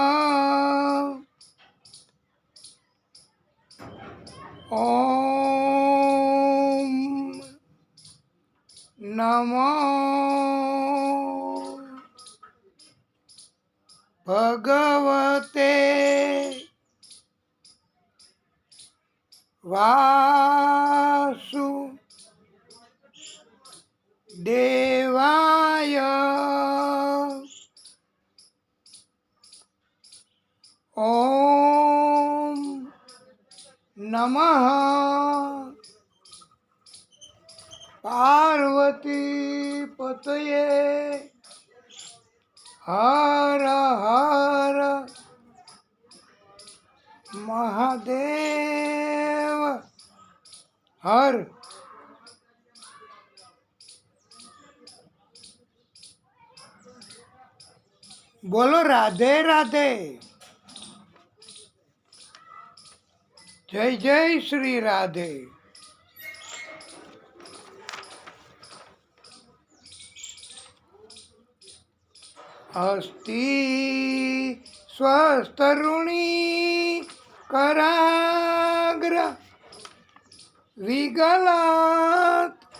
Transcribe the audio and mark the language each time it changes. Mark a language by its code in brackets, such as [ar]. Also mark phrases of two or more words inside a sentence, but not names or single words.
[sa] ओम नमो भगवते वासुदेवाय। ओम नमः पार्वती पतये। हर हर महादेव हर। [hi] बोलो राधे राधे। जय जय श्री राधे। [sa] अस्ति स्वस्तरुणी कराग्र विगलात्